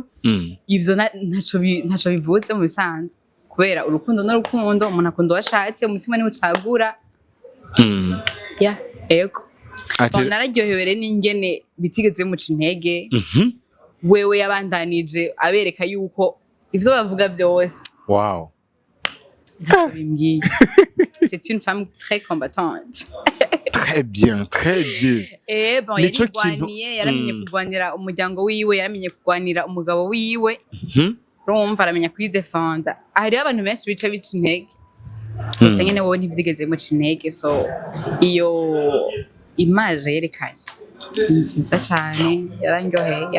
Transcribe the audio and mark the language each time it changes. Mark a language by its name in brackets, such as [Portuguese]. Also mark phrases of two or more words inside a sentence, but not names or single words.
[Rundi] Ivyo ntaco bivuze mu bisanzwe. Kubera urukundo n'urukundo, umuntu akunda uwashatse, umutima niwe ucagura. Ya, ego. Nararyohewe n'ingene bitigeze muca intege. Wewe yabandanije abereka yuko ivyo bavuga vyose. Wow. [French] C'est une femme très combattante. Très bien, très bien. [Rundi] Bon, yaramenye kurwanira umuryango wiwe, yaramenye kurwanira umugabo wiwe. Urumva aramenya kwidefenda. Hariho abantu benshi bica intege. Gusa nyene wowe ntivyigeze muca intege, so iyo image yerekanye nziza cyane yarangyoheye.